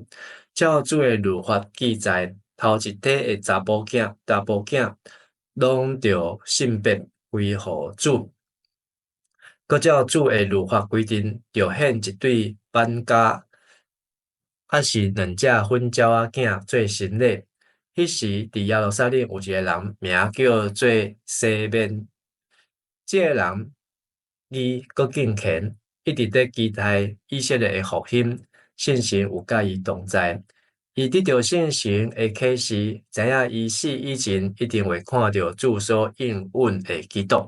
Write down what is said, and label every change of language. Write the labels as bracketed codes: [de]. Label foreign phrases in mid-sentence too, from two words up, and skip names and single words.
[nan] 照主的律法记载，头一体的查甫囝，拢着性别归给主。搁照主的律法规定，着献一对斑鸽，还是2只粉鸟仔囝做神礼。迄时，伫耶路撒冷有一个人，名叫做西面。这个人，伊阁敬虔，一直在期待以色列的复兴，信心有甲伊同在。伊得到信心的启示，知影伊死以前一定会看到主所应允的基督。